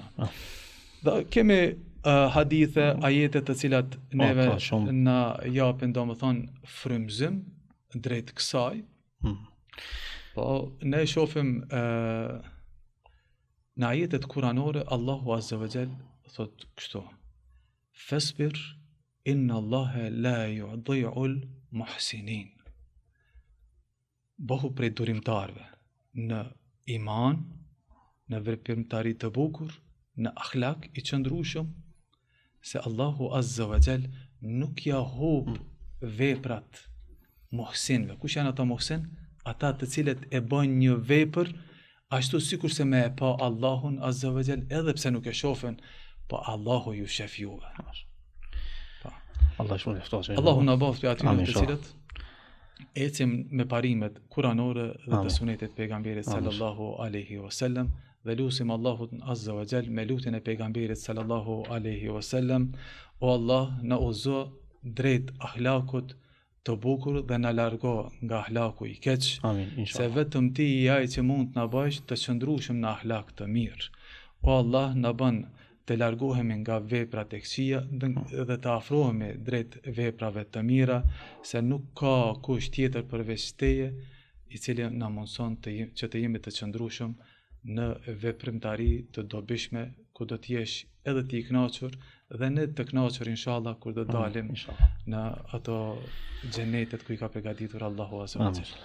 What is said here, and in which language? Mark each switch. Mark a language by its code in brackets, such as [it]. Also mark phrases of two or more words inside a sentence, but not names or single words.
[sq] Dhe kemi hadithe, ajete të cilat neve na japin domethënë frymëzim drejt kësaj. Po ne shohim në ajetet kuranore Allahu [ar] عز وجل [sq] thot kështu: [ar] فاصبر إن الله لا يضيع المحسنين. [sq] Bohu prej durimtarve në iman, në veprimtari të bukur, në akhlak i qëndrueshëm, se Allahu [ar] عز وجل [sq] nuk ja hub veprat muhsinve. Kush janë ata muhsin? Ata të cilët e bën një vepër ashtu sikur se me e pa Allahun [ar] عز وجل, [sq] edhe pse nuk e shohin, po Allahu ju shef juve. Allahu na bëft për atyre të cilët ecim me parimet kuranore dhe të sunetit pejgamberit [ar] صلى الله عليه وسلم, [sq] dhe lusim Allahun [ar] عز وجل [sq] me lutjen e pejgamberit [ar] صلى الله عليه وسلم: [sq] O Allah, na uzo drejt akhlakut të bukur dhe na largo nga ahlaku i keq. Se vetëm ti je ai që mund të na bësh të qëndrueshëm në ahlak të mirë. O Allah, na bën të largohemi nga veprat e këqija dhe të afrohemi drejt veprave të mira, se nuk ka kush tjetër përveç teje i cili na mundson që të jemi të qëndrueshëm në veprimtari të dobishme, ku do të jesh edhe ti i kënaqur dhe ne të kënaqur inshallah kur do dalim në ato xhenetet ku i ka përgatitur Allahu [ar] عز وجل.